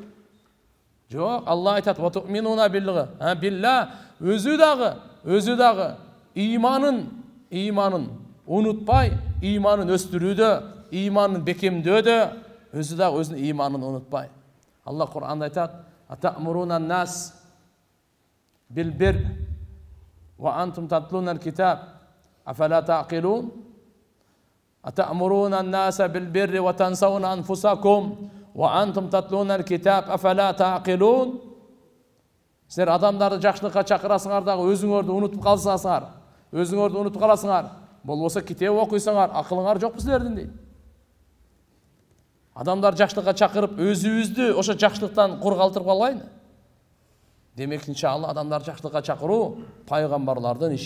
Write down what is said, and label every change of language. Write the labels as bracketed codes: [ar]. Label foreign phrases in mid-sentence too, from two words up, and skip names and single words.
[ky] Жок, Алла айтат: [ar] "وتؤمنون بالله", [ky] өзү дагы иманын унутпай, иманын өстүрүүдө, иманын бекемдөөдө, өзү дагы өзүнүн иманын унутпай. Алла Кур'анда айтат: [ar] "أتأمرون الناس بالبر وأنتم تتلون الكتاب أفلا تعقلون? أتأمرون الناس بالبر وتنسون أنفسكم وأنتم تتلون الكتاب أفلا تعقلون?" [ky] Силер адамдарды жакшылыкка чакырасыңар дагы өзүңөрдү унутуп калсаңар, өзүңөрдү унутуп каласыңар. Болбосо китеп окуйсаңар, акылыңар жокпу силердин дейт. Адамдар жакшылыкка чакырып, өзүбүздү ошо жакшылыктан кур калтырып калбайлы. Демек, иншалла, адамдар жакшылыкка чакыруу пайгамбарлардын иши.